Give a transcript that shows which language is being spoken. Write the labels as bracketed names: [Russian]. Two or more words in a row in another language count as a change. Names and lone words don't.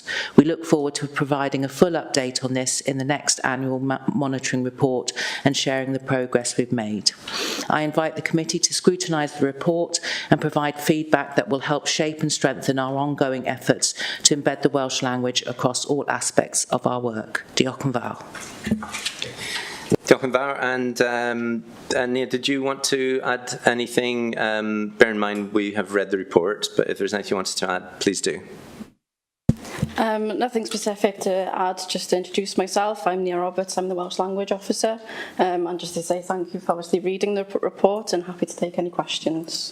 [English] We look forward to providing a full update on this in the next annual monitoring report and sharing the progress we've made. I invite the committee to scrutinise the report and provide feedback that will help shape and strengthen our ongoing efforts to embed the Welsh language across all aspects of our work. [Welsh] Diolch yn fawr. Diolch yn fawr. [English] And Nia, did you want to add anything? Bear in mind we have read the report, but if there's anything you wanted to add, please do. Nothing specific to add, just to introduce myself. I'm Nia Roberts, I'm the Welsh Language Officer, and just to say thank you for obviously reading the report and happy to take any questions.